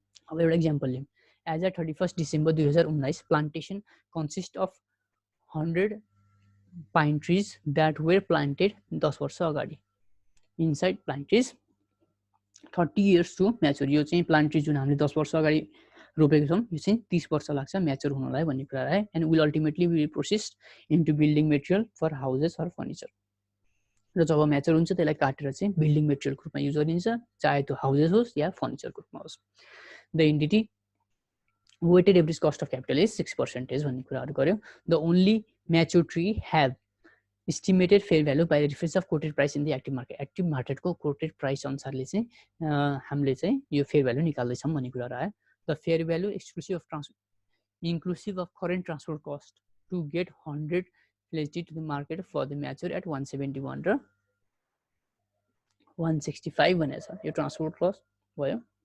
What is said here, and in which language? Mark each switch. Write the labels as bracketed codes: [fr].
[en] अब एउटा इक्जाम्पल लिउँ, as at 31 December 2019 plantation consist of 100 pine trees that were planted [ne] 10 वर्ष अगाडि [en] Inside plant trees 30 years to mature. [ne] यो चाहिँ प्लान्ट ट्री जुन हामीले 10 वर्ष अगाडि रोपेको छौँ, यो चाहिँ 30 वर्ष लाग्छ म्याच्योर हुनलाई भन्ने कुरा है। [en] And will ultimately be processed into building material for houses or furniture. [ne] र जब म्याच्योर हुन्छ त्यसलाई काटेर चाहिँ बिल्डिङ मेटेरियलको रूपमा युज गरिन्छ, चाहे त्यो हाउसेस होस् या फर्निचरको रूपमा होस्। [en] the entity weighted average cost of capital is 6% [ne] भन्ने कुराहरू गर्यो। [en] The only mature tree have estimated fair value by reference of quoted price in the active market. [ne] Active मार्केटको coated price अनुसारले चाहिँ हामीले चाहिँ यो फेयर भ्यालु निकाल्दैछौँ भन्ने कुरा आयो। [en] the fair value inclusive of current transport cost to get 100 placed to the market for the mature at 171 [ne] र 165 भनेको छ, यो ट्रान्सपोर्ट कस्ट भयो।